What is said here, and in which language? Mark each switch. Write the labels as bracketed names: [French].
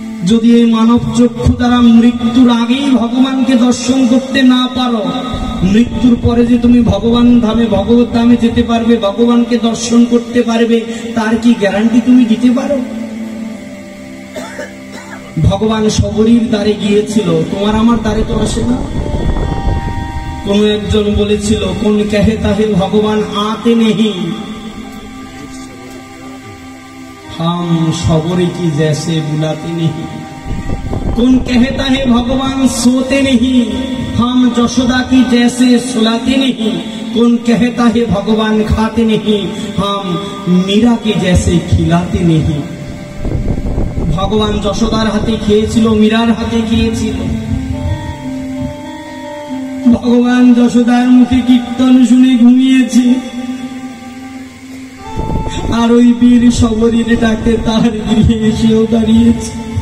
[Bangla] যদি এই মানব চক্ষু দ্বারা মৃত্যুর আগেই ভগবানকে দর্শন করতে না পারো, মৃত্যুর পরে যে তুমি ভগবান ধামে, ভগবত ধামে যেতে পারবে, ভগবানকে দর্শন করতে পারবে, তার কি গ্যারান্টি তুমি দিতে পারো? ভগবান শবরীর দ্বারে গিয়েছিল, তোমার আমার দ্বারে তো আসে না। কোন একজন বলেছিল, কোন [Hindi] कहता है ভগবান आते नहीं, हम सबरी की जैसे बुलाते नहीं। कौन कहता है भगवान सोते नहीं, हम यशोदा की जैसे सुलाते नहीं। कौन कहता है भगवान खाते नहीं, हम मीरा की जैसे खिलाते नहीं। [Bangla] भगवान যশোদার হাতে খেয়েছিল, মীরার হাতে খেয়েছিল। ভগবান যশোদার মুখে কীর্তন শুনে ঘুমিয়েছে, আর ওই বীর সবরীর ডাকে তার গৃহে এসেও দাঁড়িয়েছে।